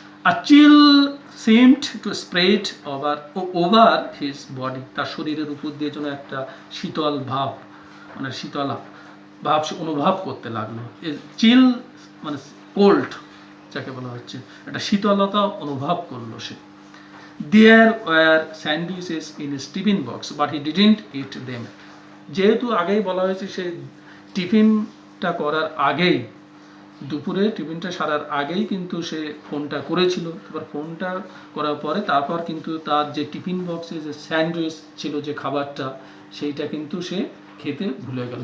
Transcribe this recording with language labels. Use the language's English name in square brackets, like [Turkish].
[Bangla] A chill seemed to spread over his body, তার শরীরের উপর দিয়ে যেন একটা শীতল ভাব, মানে শীতলা ভাব সে অনুভব করতে লাগলো। চিল মানে কোল্ড যাকে বলা হচ্ছে, একটা শীতলতা অনুভব করলো সে। [English] There were sandwiches in his tiffin box, but he didn't eat them. [Bangla] যেহেতু আগেই বলা হয়েছে, সে টিফিনটা করার আগেই, দুপুরে টিফিনটা সারার আগেই কিন্তু সে ফোনটা করেছিল। এবার ফোনটা করার পরে তারপর কিন্তু তার যে টিফিন বক্সে যে স্যান্ডউইচ ছিল, যে খাবারটা, সেইটা কিন্তু সে খেতে ভুলে গেল।